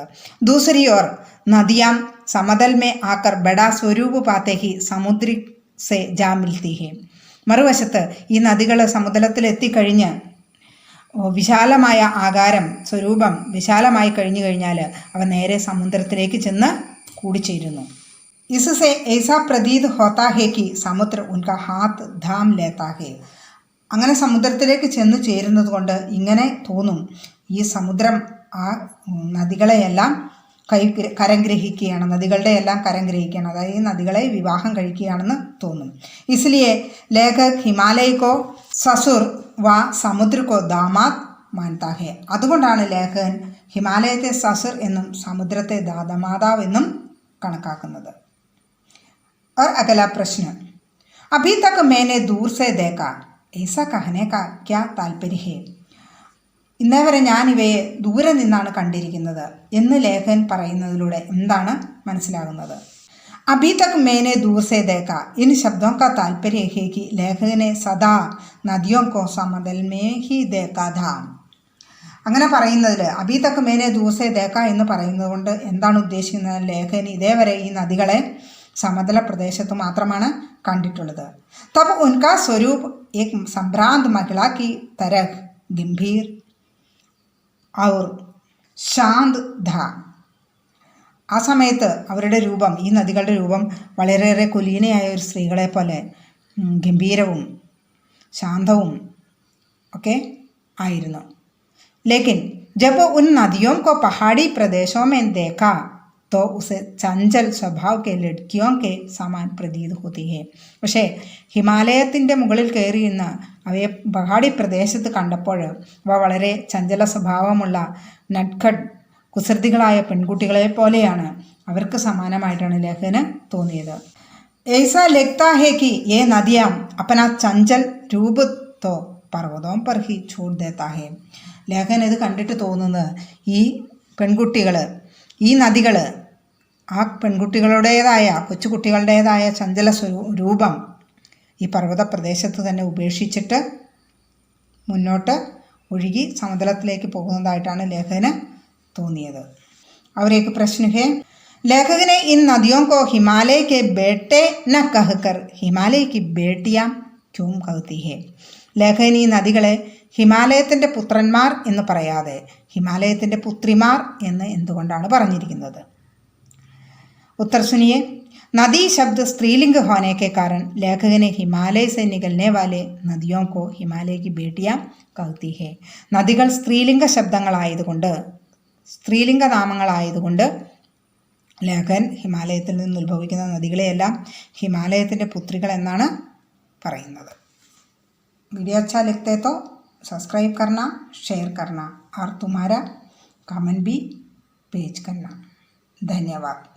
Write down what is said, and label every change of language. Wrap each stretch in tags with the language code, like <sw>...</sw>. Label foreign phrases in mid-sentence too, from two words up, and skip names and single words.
<hi>दूसरी ओर नदियाँ समतल में आकर बड़ा स्वरूप पाते ही समुद्र से जा मिलती है.</hi> <ml>മറുവശത്ത് ഈ നദികൾ സമുദ്രത്തിലെത്തിക്കഴിഞ്ഞ് വിശാലമായ ആകാരം സ്വരൂപം വിശാലമായി കഴിഞ്ഞു കഴിഞ്ഞാൽ അവ നേരെ സമുദ്രത്തിലേക്ക് ചെന്ന് കൂടിച്ചേരുന്നു.</ml> <hi>इससे ऐसा प्रतीत होता है कि समुद्र उनका हाथ धाम लेता है.</hi> <ml>അങ്ങനെ സമുദ്രത്തിലേക്ക് ചെന്ന് ചേരുന്നത് കൊണ്ട് ഇങ്ങനെ തോന്നും ഈ സമുദ്രം ആ നദികളെയെല്ലാം കരംഗ്രഹിക്കുകയാണ്, നദികളുടെ എല്ലാം കരംഗ്രഹിക്കുകയാണ്, അതായത് ഈ നദികളെ വിവാഹം കഴിക്കുകയാണെന്ന് തോന്നും.</ml> <hi>इसलिए लेखक हिमालय को ससुर व समुद्र को दामाद मानता है.</hi> <ml>അതുകൊണ്ടാണ് ലേഖകൻ ഹിമാലയത്തെ സസുർ എന്നും സമുദ്രത്തെ ദാമാതാവ് എന്നും കണക്കാക്കുന്നത്.</ml> <hi>और अगला प्रश्न. अभी तक मैंने दूर से देखा ऐसा कहने का क्या तात्पर्य है?</hi> <ml>ഇന്നേ വരെ ഞാൻ ഇവയെ ദൂരെ നിന്നാണ് കണ്ടിരിക്കുന്നത് എന്ന് ലേഖകൻ പറയുന്നതിലൂടെ എന്താണ് മനസ്സിലാകുന്നത്?</ml> <hi>अभी तक मैंने दूर से देखा इन शब्दों का तात्पर्य है कि लेखक ने सदा नदियों को समतल में ही देखा था.</hi> <ml>അങ്ങനെ പറയുന്നതിൽ</ml> <hi>अभी तक मैंने दूर से देखा</hi> <ml>എന്ന് പറയുന്നത് കൊണ്ട് എന്താണ് ഉദ്ദേശിക്കുന്നത്? ലേഖകൻ ഇതേവരെ ഈ നദികളെ സമതല പ്രദേശത്ത് മാത്രമാണ് കണ്ടിട്ടുള്ളത്.</ml> <hi>तब उनका स्वरूप एक संभ्रांत महिला की तरह गंभीर और शांत था.</hi> <ml>ആ സമയത്ത് അവരുടെ രൂപം, ഈ നദികളുടെ രൂപം വളരെയേറെ കുലീനയായ ഒരു സ്ത്രീകളെ പോലെ ഗംഭീരവും ശാന്തവും ഒക്കെ ആയിരുന്നു.</ml> <hi>लेकिन जब उन नदियों को पहाड़ी प्रदेशों में देखा तो उसे चंचल स्वभाव के लड़कियों के समान प्रतीत होती है.</hi> <ml>പക്ഷേ ഹിമാലയത്തിൻ്റെ മുകളിൽ കയറിയിരുന്ന അവയെ പഹാടി പ്രദേശത്ത് കണ്ടപ്പോൾ അവ വളരെ ചഞ്ചല സ്വഭാവമുള്ള നട്ഖഡ് കുസൃതികളായ പെൺകുട്ടികളെ പോലെയാണ്, അവർക്ക് സമാനമായിട്ടാണ് ലേഖകന് തോന്നിയത്.</ml> <hi>ऐसा लगता है कि ये नदियाँ अपना चंचल रूप तो पर्वतों पर ही छोड़ देता है.</hi> <ml>ലേഖകൻ ഇത് കണ്ടിട്ട് തോന്നുന്നത് ഈ പെൺകുട്ടികൾ, ഈ നദികൾ ആ പെൺകുട്ടികളുടേതായ കൊച്ചുകുട്ടികളുടേതായ ചഞ്ചല രൂപം ഈ പർവ്വത പ്രദേശത്ത് തന്നെ ഉപേക്ഷിച്ചിട്ട് മുന്നോട്ട് ഒഴുകി സമതലത്തിലേക്ക് പോകുന്നതായിട്ടാണ് ലേഖകന് തോന്നിയത്.</ml> <hi>और एक प्रश्न है. लेखक ने इन नदियों को हिमालय के बेटे न कहकर हिमालय की बेटियां क्यों कहती है?</hi> <ml>ലേഖകൻ ഈ നദികളെ ഹിമാലയത്തിൻ്റെ പുത്രന്മാർ എന്ന് പറയാതെ ഹിമാലയത്തിൻ്റെ പുത്രിമാർ എന്ന് എന്തുകൊണ്ടാണ് പറഞ്ഞിരിക്കുന്നത്?</ml> <hi>उत्तर सुनिए. नदी शब्द स्त्रीलिंग होने के कारण लेखक ने हिमालय से निकलने वाले नदियों को हिमालय की बेटियां कहती है.</hi> <ml>നദികൾ സ്ത്രീലിംഗ ശബ്ദങ്ങളായതുകൊണ്ട്, സ്ത്രീലിംഗ നാമങ്ങളായതുകൊണ്ട് ലേഖകൻ ഹിമാലയത്തിൽ നിന്ന് ഉത്ഭവിക്കുന്ന നദികളെയെല്ലാം ഹിമാലയത്തിൻ്റെ പുത്രികൾ എന്നാണ് പറയുന്നത്.</ml> <hi>वीडियो अच्छा लगता है तो सब्सक्राइब करना, शेयर करना और तुम्हारा कमेंट भी पेश करना. धन्यवाद.</hi>